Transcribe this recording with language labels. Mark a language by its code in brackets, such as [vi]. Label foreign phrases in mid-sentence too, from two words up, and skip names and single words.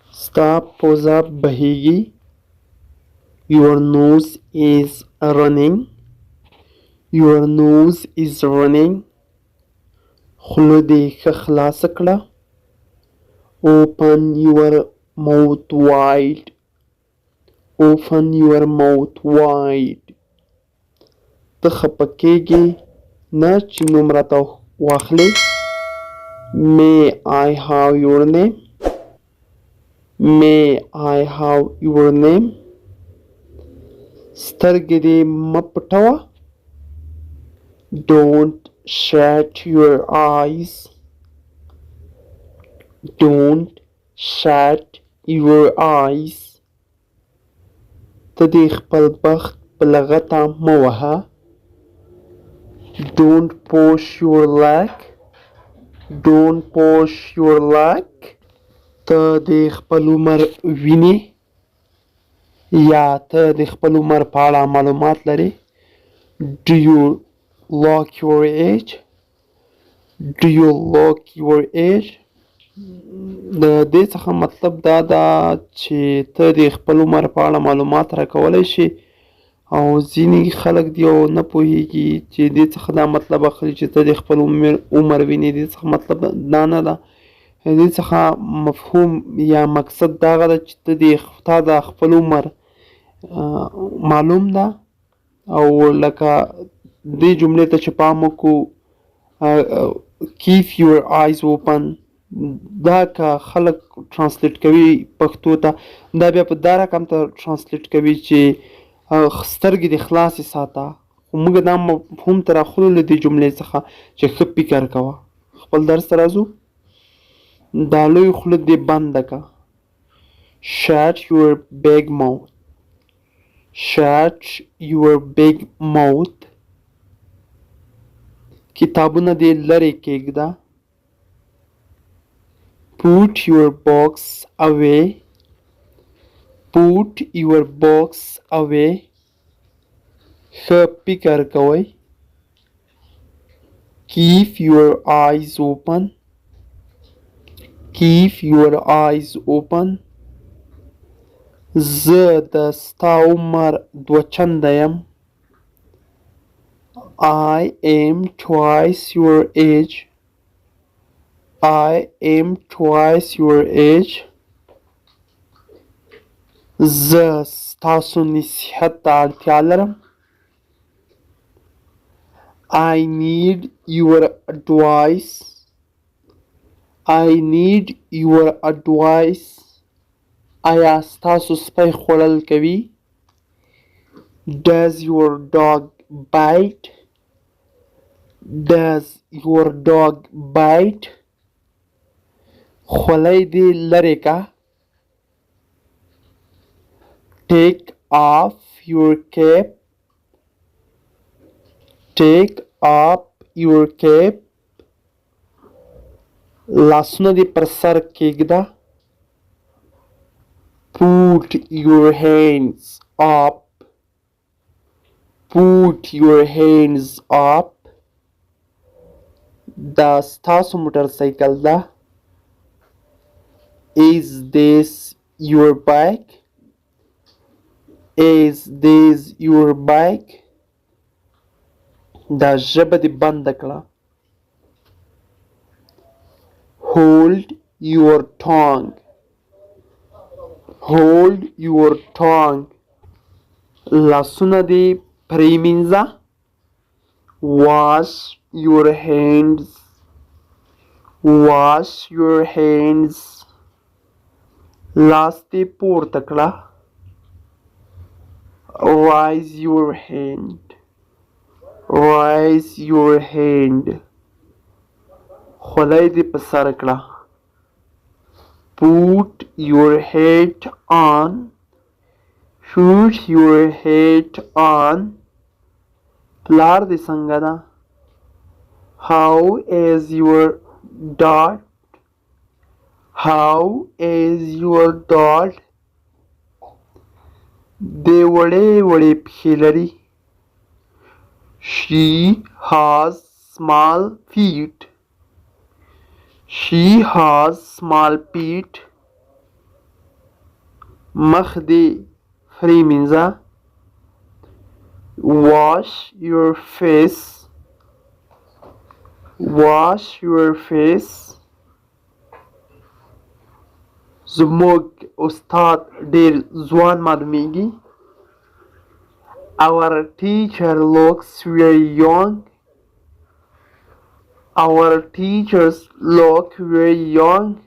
[ps] ستا پوزه بهیږي. [en] Your nose is running. Your nose is running. [ps] خوله دې ښه خلاصه کړه. [en] Open your mouth wide. Open your mouth wide. [ps] ته خفه کېږې نه چې نوم راته واخلې. [en] May I have your name? May I have your name? [ps] سترګې دې مه پټوه. [en] Don't shut your eyes. Don't shut your eyes. [ps] ته دې خپل بخت په لغته مه وهه. [en] Don't push your luck. Don't push your luck. [ps] ته د خپل عمر وینې یا ته د خپل عمر په اړه معلومات لرې. [en] Do you look your age? Do you look your age? [ps] د دې څخه مطلب دا ده چې ته د خپل عمر په اړه معلومات راکولی شي او ځینې خلک دی او نه پوهېږي چې دې څخه دا مطلب اخلي چې ته د خپل عمر وینې. دې څخه مطلب دا نه ده. دې څخه مفهوم یا مقصد دا ده چې تا د خپل عمر معلوم ده او لکه دې جملې ته چې پام وکړو [en] keep your eyes open [ps] دا که خلک ترانسلیټ کوي پښتو ته دا بیا په دا رقم ته ترانسلیټ کوي چې سترګې دې خلاصې ساته. خو موږ دا مفهوم ته راخلو له دې جملې څخه چې ښه فکر کوه. خپل درس ته راځو. دا لوی خوله دې بنده که. [en] Shut your big mouth. Shut your big mouth. [ps] کتابونه دې لرې کېږده. [en] Put your books away. Put your books away. [ps] ښه فکر کوئ. [en] Keep your eyes open. Keep your eyes open. [ps] زه د ستا عمر 2 چنده یم. [en] I am twice your age. I am twice your age. [ps] زه ستاسو نصیحت ته اړتیا لرم. [en] I need your advice. I need your advice. [ps] آیا ستاسو سپی خوړل کوي؟ [en] Does your dog bite? Does your dog bite? [ps] خولۍ دې لرې که. [en] Take off your cap. Take off your cap. [ps] لاسونه دې پر سر کېږده. [en] Put your hands up. Put your hands up. [ps] دا ستاسو موټر سایکل ده. [en] Is this your bike? Is this your bike? [ps] دا ژبه دې بنده کړه. [en] Hold your tongue. Hold your tongue. [ps] لاسونه دې پرېمینځه. [en] Wash your hands. Wash your hands. [ps] لاس دې پورته کړه. [en] Raise your hand. Raise your hand. [ps] خولۍ دې په سر کړه. [en] Put your hat on. Put your hat on. [ps] پلار دې څنګه ده؟ [en] How is your dad? How is your dad? [ps] دې وړې وړې پښې لري. [en] She has small feet. She has small feet. [ps] مخ دې فري مینځه. [en] Wash your face. Wash your face. [ps] زموږ استاد ډېر ځوان معلومیږي. [en] Our teacher looks very young. Our teachers look very young.